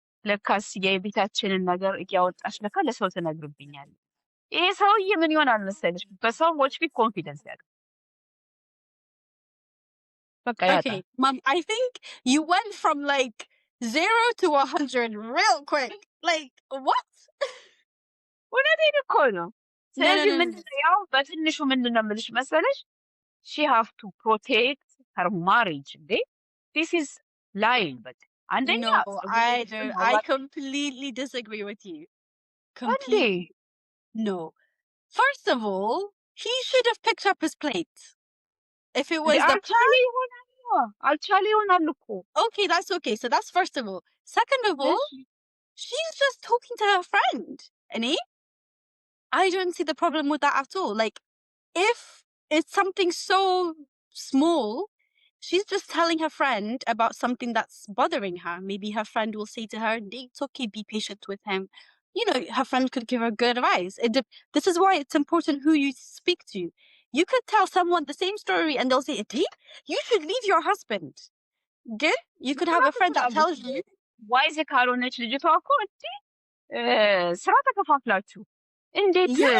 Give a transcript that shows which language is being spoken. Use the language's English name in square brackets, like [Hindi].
[Amharic] ለካስ የቤታችንን ነገር እያወጣች ለካ ለሰው ትነግርብኛለች። ይሄ ሰውዬ ምን ይሆናል መሰለሽ በሰዎች ፊት ኮንፊደንስ ያለው በቃ ያጣ። [English] Okay, Mom, I think you went from like 0 to 100 real quick. Like, what? [Amharic] እውነቴን እኮ ነው። ስለዚህ ምንድነው ያው በትንሹ ምንድነው የምልሽ መሰለሽ [English] she have to protect her marriage. This is lying. But አንደኛ No, I completely disagree with you. Completely. No. First of all, he should have picked up his plate. If it was the [Amharic] አልቻለ ይሆናል እኮ። [English] Okay, that's okay. So that's first of all. Second of all, she's just talking to her friend. And I don't see the problem with that at all. Like, if it's something so small, she's just telling her friend about something that's bothering her. Maybe her friend will say to her, it's okay, be patient with him. You know, her friend could give her good advice. This is why it's important who you speak to. You could tell someone the same story and they'll say, you should leave your husband. Good? You could have a friend that tells you. Why is it [Amharic] ካልሆነች ልጅቷ እኮ ስራ ተከፋፍላችሁ እንዴት